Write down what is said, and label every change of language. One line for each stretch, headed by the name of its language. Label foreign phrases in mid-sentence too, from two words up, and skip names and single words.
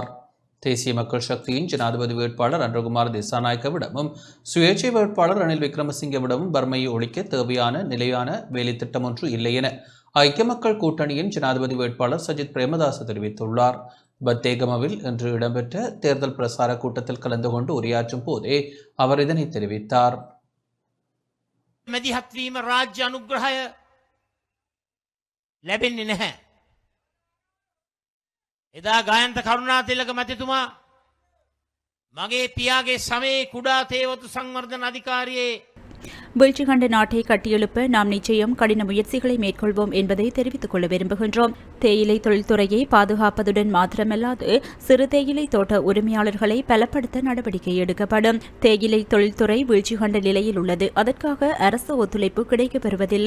Tamil: தேசிய மக்கள் சக்தியின் ஜனாதிபதி வேட்பாளர் அன்றகுமார் திசாநாயக்கவிடமும் சுயேட்சை வேட்பாளர் ரணில் விக்ரமசிங்கவிடமும் வறுமையை ஒழிக்க தேவையான நிலையான வேலை திட்டம் ஒன்று இல்லை என ஐக்கிய மக்கள் கூட்டணியின் ஜனாதிபதி வேட்பாளர் சஜித் பிரேமதாச தெரிவித்துள்ளார். பத்தேகமவில் இன்று இடம்பெற்ற தேர்தல் பிரசார கூட்டத்தில் கலந்து கொண்டு உரையாற்றும் போதே அவர் இதனை தெரிவித்தார்.
Sinhala: ලැබෙන්නේ නැහැ. එදා ගායන්ත කරුණාතිලක මැතිතුමා මගේ පියාගේ සමයේ කුඩා තේවතු සංවර්ධන අධිකාරියේ
Tamil: வீழ்ச்சி கண்ட நாட்டை கட்டியெழுப்ப நாம் நிச்சயம் கடின முயற்சிகளை மேற்கொள்வோம் என்பதை தெரிவித்துக் கொள்ள விரும்புகின்றோம். தேயிலை தொழில்துறையை பாதுகாப்பதுடன் மாத்திரமல்லாது சிறு தேயிலை தோட்ட உரிமையாளர்களை பலப்படுத்த நடவடிக்கை எடுக்கப்படும். தேயிலை தொழில்துறை வீழ்ச்சி கண்ட நிலையில் உள்ளது. அதற்காக அரசு ஒத்துழைப்பு கிடைக்கப்பெறுவதில்லை.